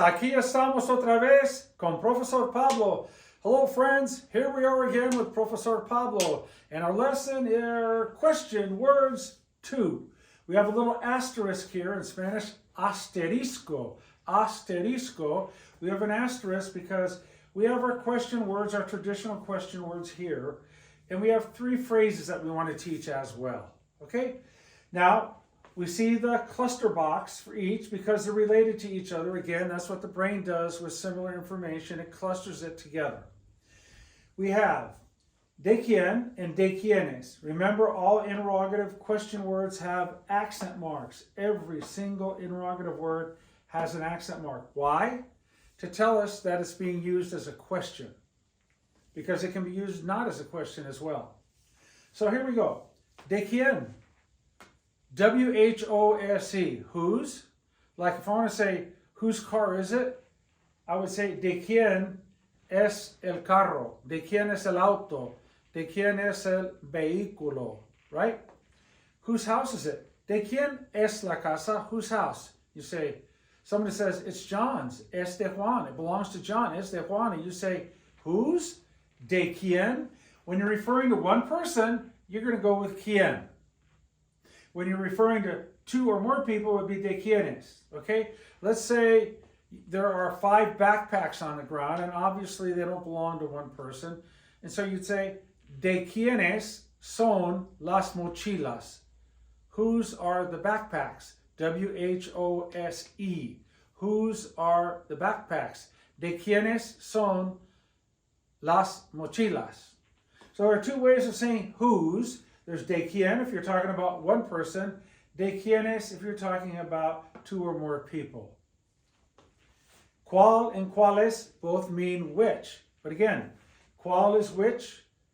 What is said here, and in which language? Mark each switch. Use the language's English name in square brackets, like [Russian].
[Spanish] Aquí estamos otra vez con Profesor Pablo. [English] Hello, friends. Here we are again with Profesor Pablo. And our lesson is question words 2. We have a little asterisk here in Spanish, asterisco. Asterisco. We have an asterisk because we have our question words, our traditional question words here. And we have 3 phrases that we want to teach as well. Okay? Now, we see the cluster box for each because they're related to each other. Again, that's what the brain does with similar information. It clusters it together. We have de quien and de quienes. Remember, all interrogative question words have accent marks. Every single interrogative word has an accent mark. Why? To tell us that it's being used as a question, because it can be used not as a question as well. So here we go. De quien. W-H-O-S-E, whose? Like if I want to say, whose car is it? I would say, [Spanish] ¿de quién es el carro? ¿De quién es el auto? ¿De quién es el vehículo? [English] Right? Whose house is it? [Spanish] ¿De quién es la casa? [English] Whose house? You say, somebody says, it's John's. [Spanish] Es de Juan. [English] It belongs to John. Es de Juan. And you say, whose? [Spanish] ¿De quién? [English] When you're referring to one person, you're going to go with quién. When you're referring to 2 or more people, it would be de quienes, okay? Let's say there are 5 backpacks on the ground, and obviously they don't belong to one person. And so you'd say, [Spanish] de quienes son las mochilas? [English] Whose are the backpacks? W-H-O-S-E. Whose are the backpacks? [Spanish] De quienes son las mochilas? [English] So there are 2 ways of saying whose. There's de quien if you're talking about one person, de quienes if you're talking about 2 or more people. Cuál and cuáles both mean which. But again, cuál is which.